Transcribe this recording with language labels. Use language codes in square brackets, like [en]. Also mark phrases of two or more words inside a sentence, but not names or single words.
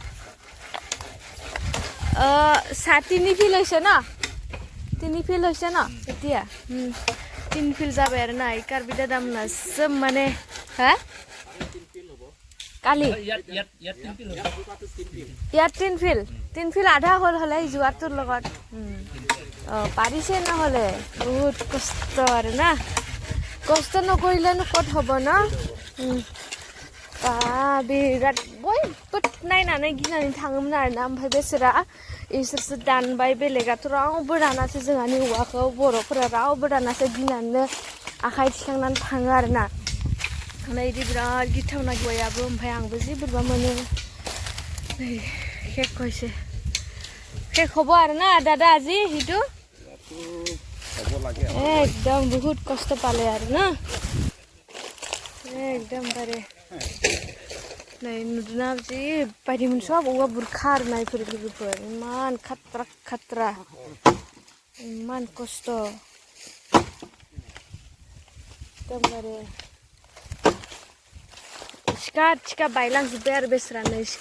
[as] তিনি ফিল্ড হৈছে ন তিনি ফিল্ড হৈছে ন এতিয়া তিনি ফিল্ড যাবে আৰু না এই কাৰ্বি দাদামোনা চব মানে হা কালি ইয়াত তিন ফিল্ড আধা হ'ল হ'লে যোৱাটোৰ লগত পাৰিছে নহ'লে বহুত কষ্ট আৰু না কষ্ট নকৰিলেনো ক'ত হ'ব ন [brx] बिराद बयबो नायनानै गिनानै थाङोमोन आरोना ओमफ्राय बेसोरा इसोरसो दानबाय बेलेगाथ' रावबो दानासै जोंहानि औवाखौ बर'फोरा रावबो दानासै गिनानैनो आखाइ थिखांनानै थाङो आरोना ओमफ्राय बिदि बिराद गिथावना गयाबो ओमफ्राय आंबो जि बोरैबा मोनो नै [as] শেষ হৈছে শেষ হ'ব [brx] आरोना दादा আজি हिटु एकदम [as] বহুত কষ্ট পালে [brx] आरोना एकदम बारे नै नुदोंना जि बायदिमोन सब औवा बुरखा आरोनायफोर लोगोफोर इमान खात्रा खात्रा इमान खस्थ' एकदमबारे सिखा थिखा बायलांजोब्बाय आरो बेस्रानो सिखा